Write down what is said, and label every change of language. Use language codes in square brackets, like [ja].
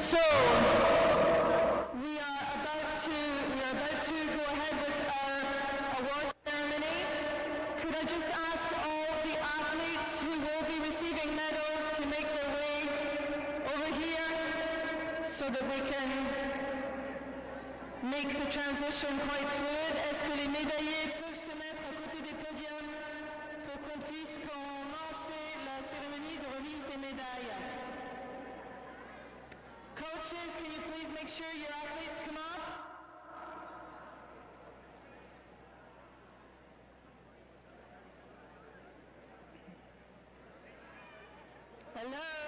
[en] So, we are about to go ahead with our awards ceremony. Could I just ask all the athletes who will be receiving medals to make their way over here so that we can make the transition quite fluid. [fr] Est-ce que les médaillés peuvent se mettre à côté des podiums pour qu'on puisse commencer la cérémonie de remise des médailles? [en] Coaches, can you please make sure your athletes come up? Hello?